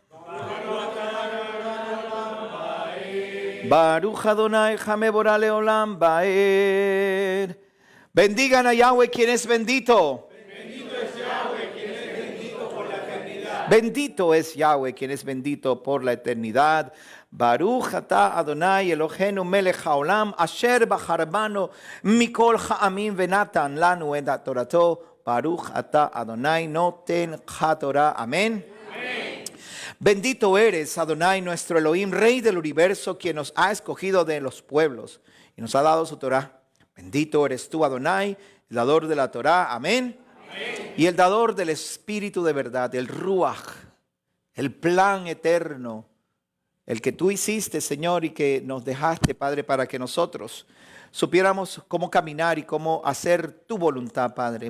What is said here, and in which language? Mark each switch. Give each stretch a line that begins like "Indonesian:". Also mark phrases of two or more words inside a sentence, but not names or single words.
Hebrew: ברוך אדני המבורך לעולם ועד.
Spanish: Bendigan a Yahweh quien es bendito. Bendito es Yahweh quien es bendito por la eternidad. Bendito es Yahweh quien es bendito por la eternidad.
Hebrew: ברוך אתה אדני אלהינו מלך העולם אשר בחר בנו מכל העמים ונתן לנו את תורתו. ברוך אתה אדני נותן התורה.
Spanish: Amén. Bendito eres, Adonai, nuestro Elohim, Rey del universo, quien nos ha escogido de los pueblos y nos ha dado su Torah. Bendito eres tú, Adonai, el dador de la Torah. Amén. Y el dador del Espíritu de verdad, el Ruach, el plan eterno, el que tú hiciste, Señor, y que nos dejaste, Padre, para que nosotros supiéramos cómo caminar y cómo hacer tu voluntad, Padre.